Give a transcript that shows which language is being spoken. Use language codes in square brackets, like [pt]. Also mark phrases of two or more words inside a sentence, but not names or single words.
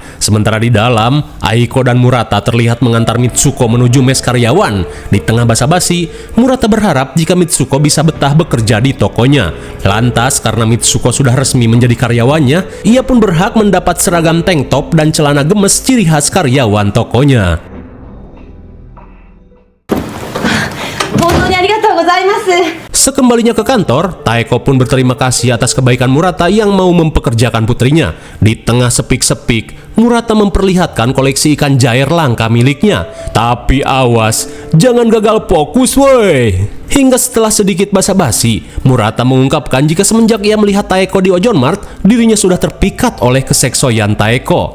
[id] Sementara di dalam, Aiko dan Murata terlihat mengantar Mitsuko menuju mes karyawan. Di tengah basa-basi, Murata berharap jika Mitsuko bisa betah bekerja di tokonya. Lantas, karena Mitsuko sudah resmi menjadi karyawannya, ia pun berhak mendapat seragam [en] tank top [id] dan celana gemes ciri khas karyawan tokonya. [ja] 本当にありがとうございます。 [id] Sekembalinya ke kantor, Taeko pun berterima kasih atas kebaikan Murata yang mau mempekerjakan putrinya. Di tengah sepik-sepik, Murata memperlihatkan koleksi ikan jair langka miliknya. Tapi awas, jangan gagal fokus woi. Hingga setelah sedikit basa-basi, Murata mengungkapkan jika semenjak ia melihat Taeko di Ojon Mart, dirinya sudah terpikat oleh keseksoyan Taeko.